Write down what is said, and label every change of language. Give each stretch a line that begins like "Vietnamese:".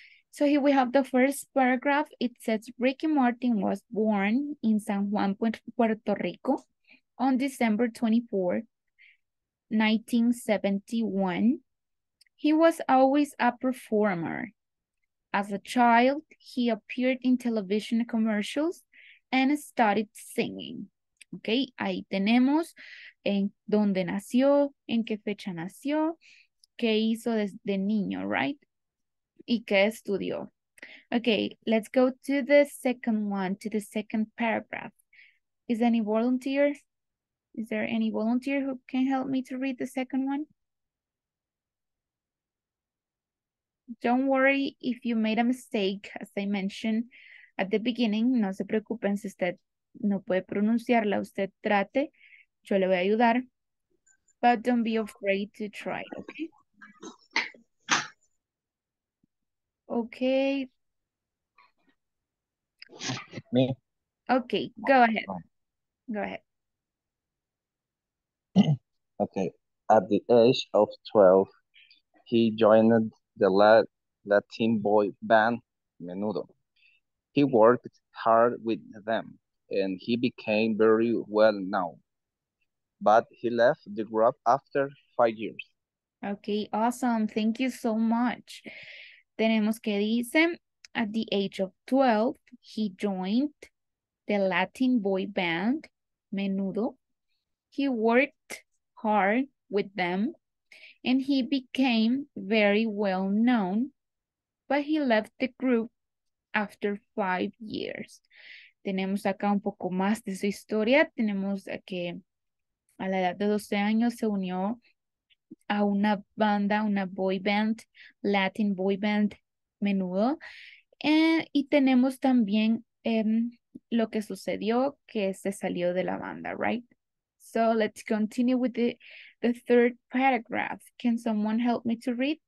English: So here we have the first paragraph. It says Ricky Martin was born in San Juan, Puerto Rico on December 24, 1971. He was always a performer. As a child, he appeared in television commercials and started singing.
Spanish: Ok, ahí tenemos en dónde nació, en qué fecha nació, qué hizo desde niño, right? Y qué estudió.
English: Okay, let's go to the second one, to the second paragraph. Is any volunteer? Is there any volunteer who can help me to read the second one? Don't worry if you made a mistake, as I mentioned at the beginning.
Spanish: No se preocupen si usted no puede pronunciarla. Usted trate. Yo le voy a ayudar.
English: But don't be afraid to try, okay? Okay. Me? Okay, go ahead. Go ahead. Okay. At the age of 12, he joined the Latin boy band Menudo. He worked hard with them, and he became very well known. But he left the group after 5 years. Okay, awesome. Thank you so much.
Spanish: Tenemos que dice,
English: at the age of 12, he joined the Latin boy band, Menudo. He worked hard with them and he became very well known, but he left the group after 5 years.
Spanish: Tenemos acá un poco más de su historia. Tenemos que a la edad de 12 años se unió a una banda, una boy band, Latin boy band, Menudo. Y tenemos también lo que sucedió, que se salió de la banda, right?
English: So let's continue with the third paragraph. Can someone help me to read?